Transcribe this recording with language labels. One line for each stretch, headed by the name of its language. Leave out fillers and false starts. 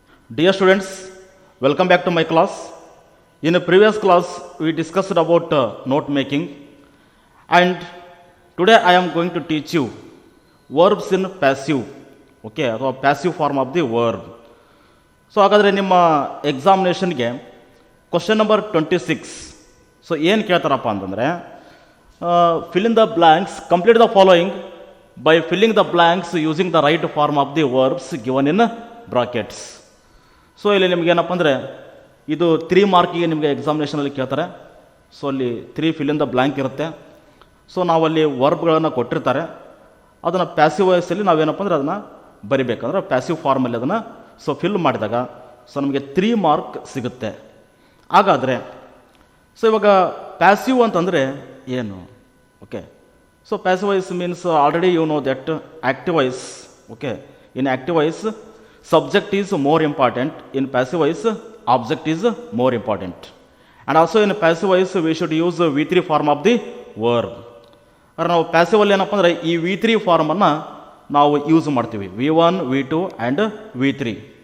English: Dear students, welcome back to my class. In a previous class, we discussed about note making, and today I am going to teach you verbs in passive, okay, ಅಥವಾ passive form of the verb.
Kannada: So ಹಾಗಾದರೆ ನಿಮ್ಮ ಎಕ್ಸಾಮಿನೇಷನ್ಗೆ question number 26. So ಏನು ಕೇಳ್ತಾರಪ್ಪ ಅಂತಂದರೆ
English: Fill in the blanks, complete the following by filling the blanks using the right form of the verbs given in brackets.
Kannada: So ಇಲ್ಲಿ ನಿಮ್ಗೆ ಏನಪ್ಪ ಅಂದರೆ ಇದು 3 ಮಾರ್ಕಿಗೆ ನಿಮಗೆ ಎಕ್ಸಾಮಿನೇಷನಲ್ಲಿ ಕೇಳ್ತಾರೆ. ಸೊ ಅಲ್ಲಿ 3 ಫಿಲ್ ಇನ್ ದ ಬ್ಲ್ಯಾಂಕ್ ಇರುತ್ತೆ. ಸೊ ನಾವಲ್ಲಿ ವರ್ಬ್ಗಳನ್ನು ಕೊಟ್ಟಿರ್ತಾರೆ, ಅದನ್ನು ಪ್ಯಾಸಿವ್ ವಾಯ್ಸಲ್ಲಿ ನಾವೇನಪ್ಪ ಅಂದರೆ ಅದನ್ನು ಬರಿಬೇಕಂದ್ರೆ ಪ್ಯಾಸಿವ್ ಫಾರ್ಮಲ್ಲಿ ಅದನ್ನು ಸೊ ಫಿಲ್ ಮಾಡಿದಾಗ ಸೊ ನಮಗೆ 3 ಮಾರ್ಕ್ ಸಿಗುತ್ತೆ. ಹಾಗಾದರೆ ಸೊ ಇವಾಗ ಪ್ಯಾಸಿವ್ ಅಂತಂದರೆ ಏನು?
English: Okay, so passive voice means already you know that active voice. Okay, in active voice subject is more important, in passive voice object is more important, and also in passive voice we should use V3 form of the verb.
Kannada: ಅಂದರೆ ನಾವು passive ಅಲ್ಲಿ ಏನಪ್ಪ ಅಂದರೆ ಈ V3 ಫಾರ್ಮನ್ನು ನಾವು use ಮಾಡ್ತೀವಿ, V1 V2 and V3.